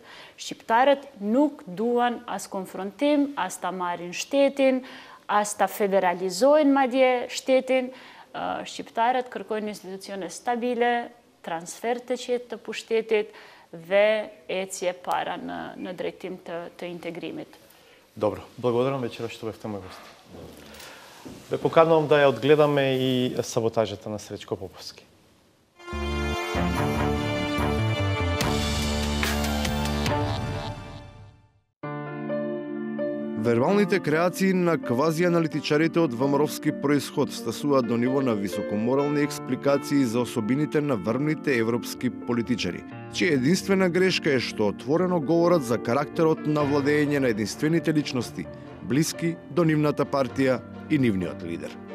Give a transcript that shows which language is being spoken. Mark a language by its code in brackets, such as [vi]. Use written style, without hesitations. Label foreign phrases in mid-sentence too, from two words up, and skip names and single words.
[sq] Shqiptarët nuk duan as konfrontim, as ta marrin shtetin, as ta federalizojnë madje shtetin. Shqiptarët kërkojnë institucione stabile, transfer të qetë të pushtetit dhe ecje para në drejtim të integrimit. [mk] Добро, благодарам вечера што бевте мој гост. Ве поканувам да ја одгледаме и саботажата на Сречко Поповски. Вербалните креации на квазианалитичарите од ВМРО-вски происход стасуваат до ниво на високоморални експликации за особините на врвните европски политичари, чија единствена грешка е што отворено говорат за карактерот на владење на единствените личности, блиски до нивната партија и нивниот лидер.